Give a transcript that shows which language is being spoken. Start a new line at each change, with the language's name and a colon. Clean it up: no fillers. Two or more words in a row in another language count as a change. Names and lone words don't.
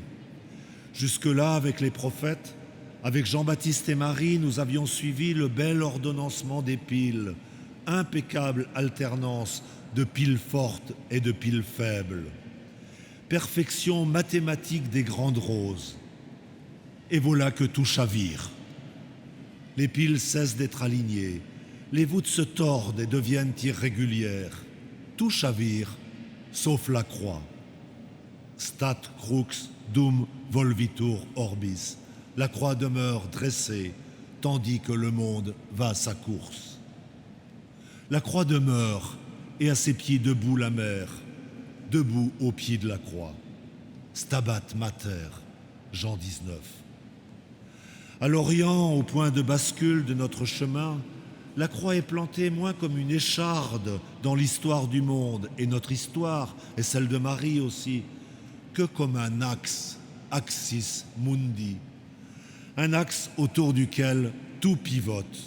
French: Jusque-là, avec les prophètes, avec Jean-Baptiste et Marie, nous avions suivi le bel ordonnancement des piles, impeccable alternance de piles fortes et de piles faibles, perfection mathématique des grandes roses. Et voilà que tout chavire. Les piles cessent d'être alignées, les voûtes se tordent et deviennent irrégulières. Tout chavire, sauf la croix.
Latin: Stat crux dum volvitur orbis.
French: La croix demeure dressée, tandis que le monde va à sa course. La croix demeure, et à ses pieds debout la mer, debout au pied de la croix.
Latin: Stabat Mater,
French: Jean 19. À l'Orient, au point de bascule de notre chemin, la croix est plantée moins comme une écharde dans l'histoire du monde, et notre histoire, et celle de Marie aussi, que comme un axe,
Latin: axis mundi,
French: un axe autour duquel tout pivote.